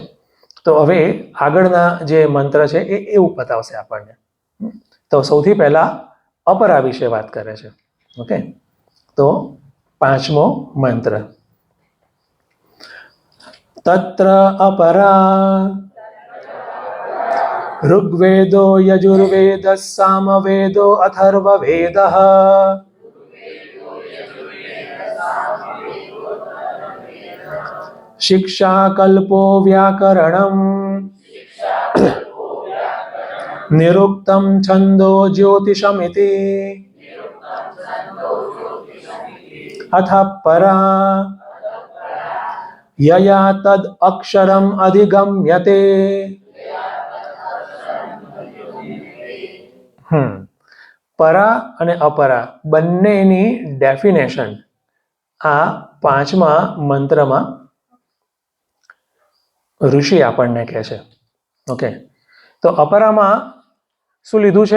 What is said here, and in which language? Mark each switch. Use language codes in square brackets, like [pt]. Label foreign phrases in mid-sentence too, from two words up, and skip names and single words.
[gu] તો હવે આગળના જે મંત્ર છે એ એવું બતાવશે આપણને. તો સૌથી પહેલા અપરા વિશે વાત કરે છે. ઓકે, તો પાંચમો મંત્ર, [sa] તત્ર અપરા ऋग्वेदो यजुर्वेदः सामवेदो अथर्ववेदः शिक्षाकल्पो व्याकरणम् निरुक्तं छन्दो ज्योतिषमिति अथ परा यया तद् अक्षरम् अधिगम्यते। [gu] પરા અને અપરા બંનેની ડેફિનેશન આ પાંચમા મંત્રમાં ઋષિ આપણને કહે છે. ઓકે, તો અપરામાં શું લીધું છે?